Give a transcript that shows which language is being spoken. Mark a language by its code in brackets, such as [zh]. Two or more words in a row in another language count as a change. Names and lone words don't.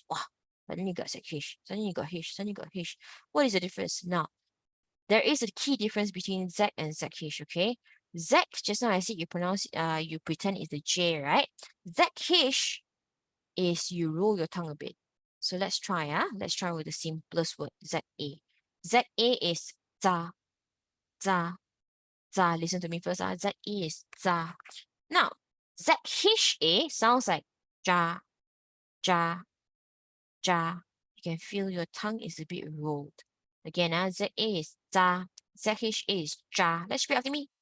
[en] Wow, suddenly you got ZH, suddenly you got H, suddenly you got H. What is the difference? Now, there is a key difference between Z and ZH, okay? Z, just now I said you pronounce, you pretend it's the J, right? ZH is you roll your tongue a bit. So let's try, let's try with the simplest word, ZA. ZA is za, za, za. Listen to me first, ZA is za. Now, ZHA sounds like ja, ja, ja. You can feel your tongue is a bit rolled. Again, ZA is za, ZHA is ja. Let's repeat after me.